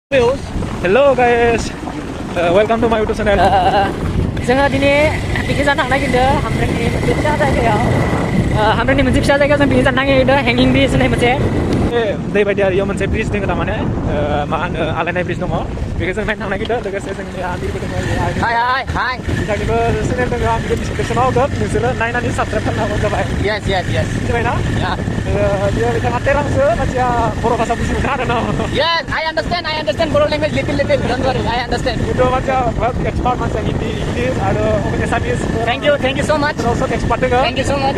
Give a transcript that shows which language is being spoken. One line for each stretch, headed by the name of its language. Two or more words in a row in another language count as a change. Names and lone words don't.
English: Hello guys, welcome to my YouTube channel.
Bodo: जोङो दिनै पिकनिक जानो थांनो नागिरदों हामब्रेंनि मोनसे फिसा जायगायाव हामब्रेंनि मोनसे फिसा जायगायाव जों पिकनिक जानो नागिरदों हेंगिं ब्रिज होननाय मोनसे दै बायदि आरो इयाव मोनसे ब्रिज दङ तारमाने मा होनो आलायनाय ब्रिज दङ बेखौ जों नायनो थांनो नागिरदों लोगोसे जोंनि आन्टिबो दङ हाय बिथांनिबो चेनेल दङ आं बेखौ डिसक्रिपसनाव होगोन नोंसोरो नायनानै साबसक्राइब खालामनो जाबाय
English: yes
Bodo: मिथिबायना बेयो बिथाङा तेरांसो मानसिया बर' भाषा बुजि मोना आरो ना
English: yes I understand Boro language little don't worry I understand
Bodo: itu मानसिया एक्सपार्ट मानसिया हिन्दी इंग्लिश आरो एसामिस
English: thank you so much
Bodo: also एक्सपार्ट दङ
English: thank you so much